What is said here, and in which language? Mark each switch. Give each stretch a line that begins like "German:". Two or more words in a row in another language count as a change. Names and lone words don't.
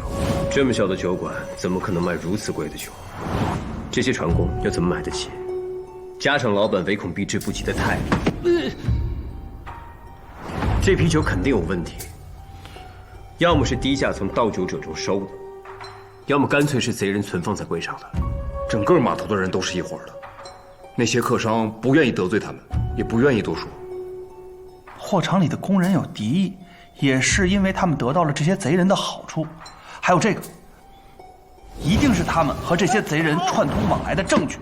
Chinese: 這麼小的酒館，怎麼可能賣如此貴的酒？這些船工又怎麼買得起？家常老板唯恐避之不及的態度。這批酒肯定有問題。要麼是低價從盜酒者中收的，要麼乾脆是賊人存放在櫃上的。整個碼頭的人都是一夥的，那些客商不願意得罪他們，也不願意多說。貨場裡的工人有敵意，也是因為他們得到了這些賊人的好處。還有這個，一定是他們和這些賊人串通往來的證據。